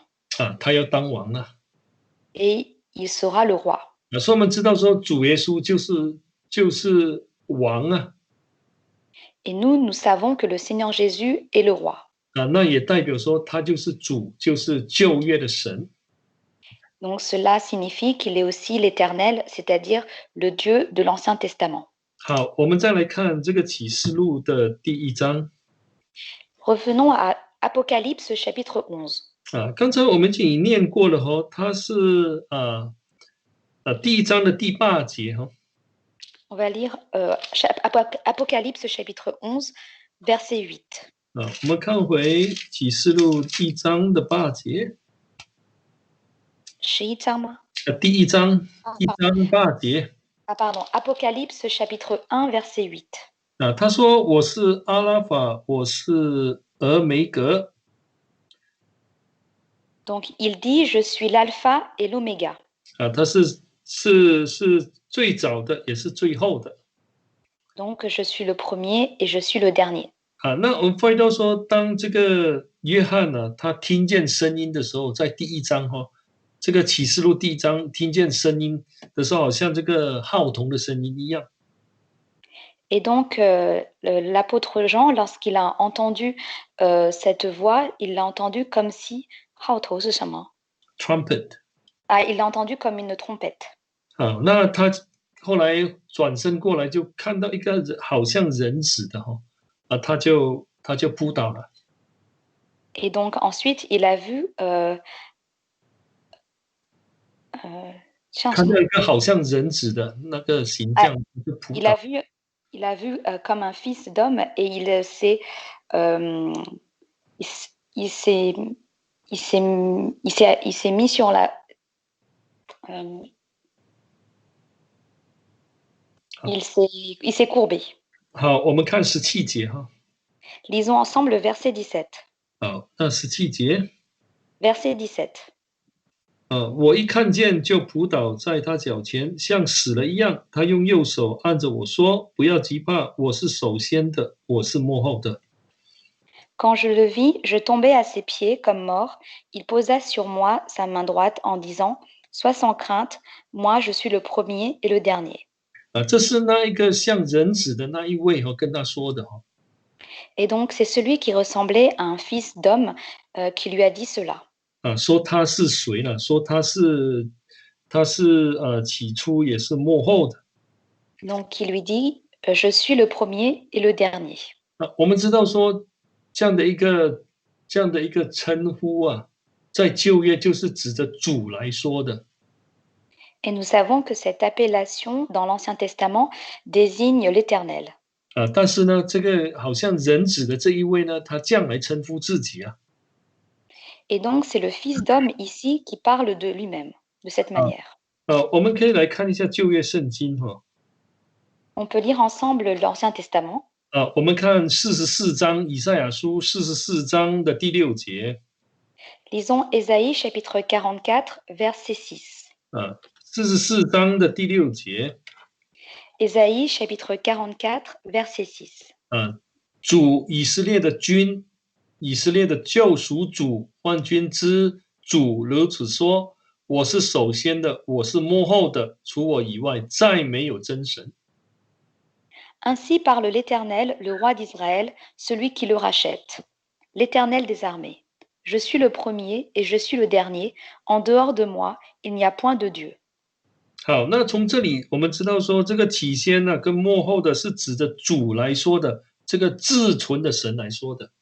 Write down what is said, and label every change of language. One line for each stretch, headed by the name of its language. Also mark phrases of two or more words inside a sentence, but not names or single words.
Chinese: 他要当王了。
French: et il sera le roi.
Chinese: 所以我们知道说主耶稣就是王啊，
French: Et nous savons que le Seigneur Jésus est le roi.
Chinese: 那也代表说他就是主，就是旧约的神。
French: Donc cela signifie qu'il est aussi l'Éternel, c'est-à-dire le Dieu de l'Ancien Testament.
Chinese: 好，我们再来看这个启示录的第1章。
French: Revenons à Apocalypse chapitre 11.
Chinese: 刚才我们已经念过了它是第1章的第8节
French: On va lire Apocalypse chapitre 11, verset 8.
Chinese: 我们看回启示录第1章的8节。是1章吗？第1章1章8节。
French: pardon, Apocalypse chapitre 1, verset 8.
Chinese: 他说我是阿拉法，我是俄梅格。
French: Donc il dit je suis l'alpha et l'oméga.
Chinese: 他是最早的，也是最后的。
French: Donc je suis le premier et je suis le dernier.
Chinese: 那我们发现到说，当这个约翰他听见声音的时候，在第1章这个启示录第1章听见声音的时候，好像这个号筒的声音一样。
French: Et donc l'apôtre Jean, lorsqu'il a entendu cette voix, il l'a entendu comme si
Chinese: 号头是什么？
English: Trumpet。
French: il l'a entendu comme une trompette.
Chinese: 那他后来转身过来，就看到一个好像人子的他就扑倒了。
French: Et donc ensuite il a vu
Chinese: 看到一个好像人子的那个形象，就扑倒。
French: Il a vu comme un fils d'homme et il s'est mis sur la il s'est courbé.
Chinese: 好，我们看17节
French: Lisons ensemble le verset 17.
Chinese: 好，那17节。
French: Verset 17.
Chinese: 我一看见就扑倒在他脚前，像死了一样。他用右手按着我说：“不要急怕，我是首先的，我是末后的。”
French: Quand je le vis, je tombais à ses pieds comme mort. Il posa sur moi sa main droite en disant: Sois sans crainte, moi je suis le premier et le dernier.
Chinese: 这是那一个像人子的那一位跟他说的
French: Et donc c'est celui qui ressemblait à un fils d'homme qui lui a dit cela.
Chinese: 说他是谁了？说他是起初也是末后的。
French: Donc il lui dit je suis le premier et le dernier.
Chinese: 我们知道说这样的一个称呼在旧约就是指着主来说的。
French: Et nous savons que cette appellation dans l'Ancien Testament désigne l'Éternel.
Chinese: 但是呢，这个好像人子的这一位呢，他这样来称呼自己
French: Et donc c'est le fils d'homme ici qui parle de lui-même de cette manière.
Chinese: 我们可以来看一下旧约圣经
French: On peut lire ensemble l'Ancien Testament.
Chinese: 我们看44章以赛亚书44章的第6节。
French: Lisons Ésaïe chapitre 44 verset 6.
Chinese: 44 章的第6节。
French: Ésaïe chapitre 44 verset 6.
Chinese: 主以色列的君，以色列的救赎主，万军之主如此说：我是首先的，我是末后的，除我以外再没有真神。
French: Ainsi parle l'Éternel, le roi d'Israël, celui qui le rachète, l'Éternel des armées. Je suis le premier et je suis le dernier. En dehors de moi, il n'y a point de Dieu.
Chinese: 好，那从这里我们知道说，这个起先跟末后的是指着主来说的，这个至纯的神来说的。